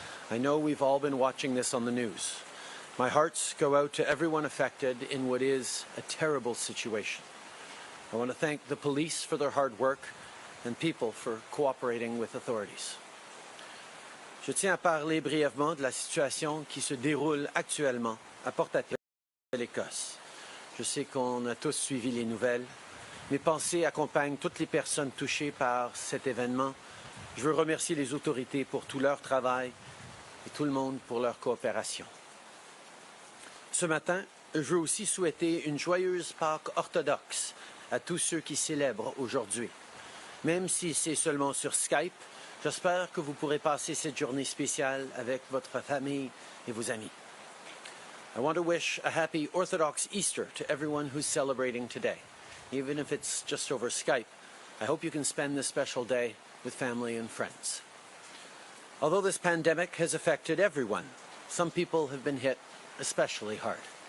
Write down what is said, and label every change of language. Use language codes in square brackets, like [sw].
[en] I know we've all been watching this on the news. My hearts go out to everyone affected in what is a terrible situation. I want to thank the police for their hard work and people for cooperating with authorities. [fr] Je tiens à parler brièvement de la situation qui se déroule actuellement à Portapique, l'Écosse. Je sais qu'on a tous suivi les nouvelles. Mes pensées accompagnent toutes les personnes touchées par cet événement. Je veux remercier les autorités pour tout leur travail et tout le monde pour leur coopération. Ce matin, je veux aussi souhaiter une joyeuse Pâques orthodoxe à tous ceux qui célèbrent aujourd'hui. Même si c'est seulement sur Skype, j'espère que vous pourrez passer cette journée spéciale avec votre famille et vos amis. [en] I want to wish a happy Orthodox Easter to everyone who's celebrating today. Even if it's just over Skype, I hope you can spend this special day with family and friends. Although this pandemic has affected everyone, some people have been hit especially hard.